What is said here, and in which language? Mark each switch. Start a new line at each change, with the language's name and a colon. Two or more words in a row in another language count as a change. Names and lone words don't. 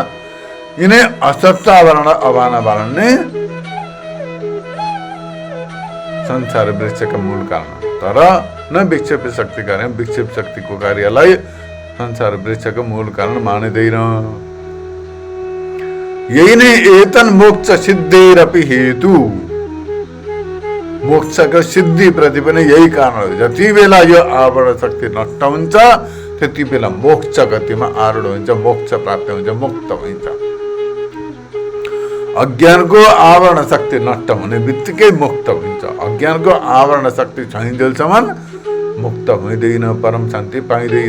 Nepali: यिनै असत्व आवरण अभान आवरण नै संसार वृक्षका मूल कारण, तर
Sanskrit: न विक्षेप शक्ति कार्य।
Nepali: विक्षेप शक्तिको कार्यलाई संसार वृक्षको मूल कारण मानिँदैन। यही नै
Sanskrit: एतन मोक्ष सिद्धिरपि हेतु,
Nepali: मोक्षको सिद्धि प्रति पनि यही कारण हो। जति बेला यो आवरण शक्ति नष्ट हुन्छ त्यति बेला मोक्ष गतिमा आरूढ हुन्छ, मोक्ष प्राप्त हुन्छ, मुक्त हुन्छ। अज्ञानको आवरण शक्ति नष्ट हुने बित्तिकै मुक्त हुन्छ। अज्ञानको आवरण शक्ति छैन्जेलसम्म मुक्त हुँदैन, परम शान्ति पाइँदैन।